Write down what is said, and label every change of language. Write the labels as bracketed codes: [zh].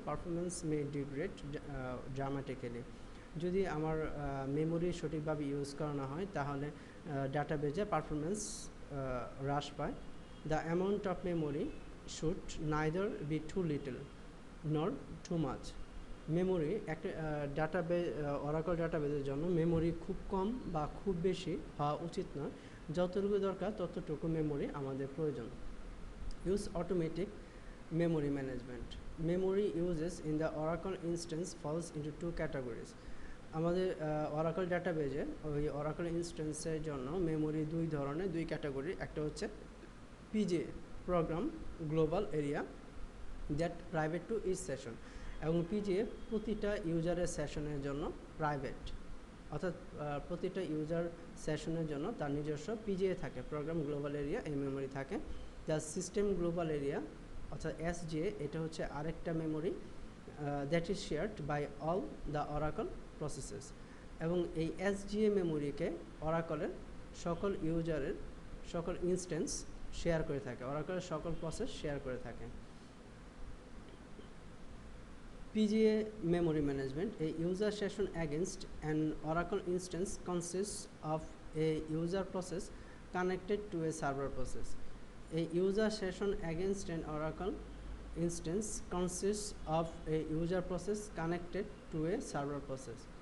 [en] Performance may degrade dramatically. [bn] যদি আমার memory সঠিকভাবে ইউজ করা না হয় তাহলে ডাটাবেজে পারফরম্যান্স হ্রাস পায়। [en] The amount of memory should neither be too little nor too much. [bn] Memory একটা ডাটাবেজ অরাকল ডাটাবেজের জন্য মেমোরি খুব কম বা খুব বেশি হওয়া উচিত নয়। যতটুকু দরকার ততটুকু মেমোরি আমাদের প্রয়োজন। [en] Use automatic memory management. Memory uses in the Oracle instance falls into two categories. [bn] আমাদের Oracle ডাটাবেজে ওই Oracle ইনস্ট্যান্সের জন্য মেমোরি দুই ধরনের, দুই ক্যাটাগরি। একটা হচ্ছে PGA programme global area [en] that private to each session, [bn] এবং PGA প্রতিটা ইউজারের সেশনের জন্য প্রাইভেট, অর্থাৎ প্রতিটা ইউজার সেশনের জন্য তার নিজস্ব PGA থাকে, প্রোগ্রাম গ্লোবাল এরিয়া এই মেমোরি থাকে। যা সিস্টেম গ্লোবাল এরিয়া অর্থাৎ SGA, এটা হচ্ছে আরেকটা memory [en] that is shared by all the Oracle processes, [bn] এবং এই SGA মেমোরিকে অরাকলের সকল ইউজারের সকল ইনস্ট্যান্স শেয়ার করে থাকে, অরাকলের সকল প্রসেস শেয়ার করে থাকে। [en] PGA memory management. A user session against an Oracle instance consists of a user process connected to a server process. A user session against an Oracle instance consists of a user process connected to a server process.